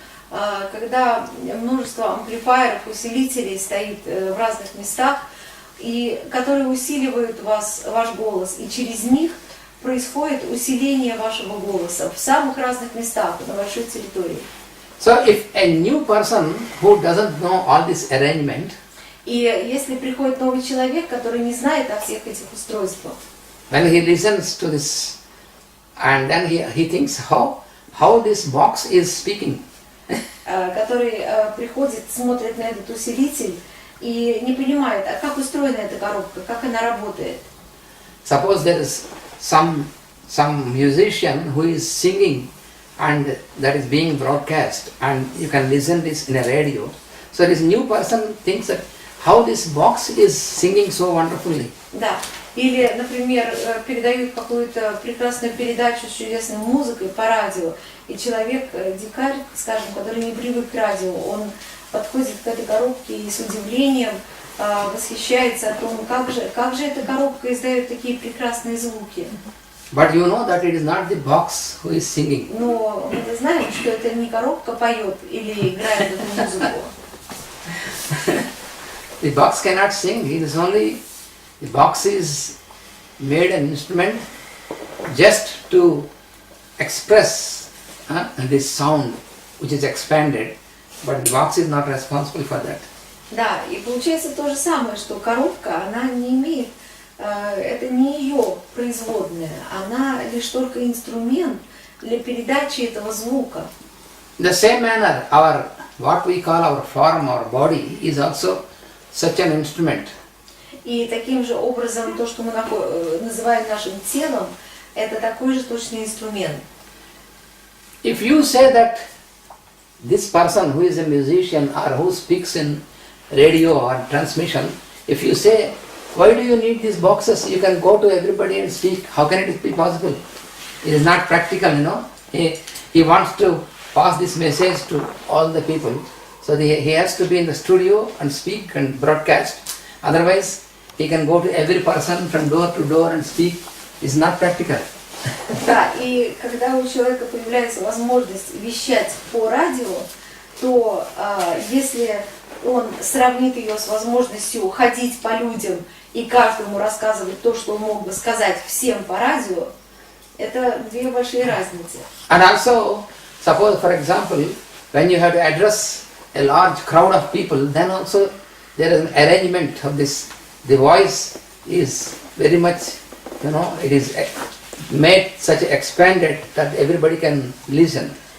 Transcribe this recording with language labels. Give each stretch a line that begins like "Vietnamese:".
Russian: Когда множество амплифайеров, усилителей стоит в разных местах, и которые усиливают ваш голос, и через них происходит усиление вашего голоса в самых разных местах на большой территории.
English: So if a new person who doesn't know all this arrangement,
Russian: и если приходит новый человек, который не знает о всех этих устройствах,
English: when he listens to this, and then he thinks how this box is speaking.
Russian: который приходит, смотрит на этот усилитель и не понимает, а как устроена эта коробка, как она работает.
English: Suppose there is some musician who is singing and that is being broadcast, and you can listen this in a radio. So this new person thinks that how this box is singing so wonderfully.
Russian: Да. Или, например, передают какую-то прекрасную передачу с чудесной музыкой по радио, и человек, дикарь, скажем, который не привык к радио, он подходит к этой коробке и с удивлением восхищается о том, как же эта коробка издает такие прекрасные звуки.
English: But you know that it is not the box who is singing.
Russian: Но мы знаем, что это не коробка поет или играет эту музыку.
English: The box cannot sing. It is only the box is made an instrument just to express this sound which is expanded, but the box is not responsible for that.
Russian: Да, и получается то же самое, что коробка, она не имеет, это не ее производная, она лишь только инструмент для передачи этого звука.
English: In the same manner, what we call our form, our body, is also such an instrument.
Russian: И таким же образом то, что мы называем нашим телом, это такой же точный инструмент.
English: If you say that this person who is a musician or who speaks in radio or transmission, if you say, why do you need these boxes? You can go to everybody and speak. How can it be possible? It is not practical, you know. He wants to pass this message to all the people. So he has to be in the studio and speak and broadcast. Otherwise, he can go to every person from door to door and speak. It's not practical.
Russian: Да, и когда у человека появляется возможность вещать по радио, то если он сравнит ее с возможностью ходить по людям и каждому рассказывать то, что он мог бы сказать всем по радио, это две большие разницы.
English: And also, suppose for example, when you have to address a large crowd of people, then also there is an arrangement of this. The voice is very much, you know, it is made such expanded that everybody can listen.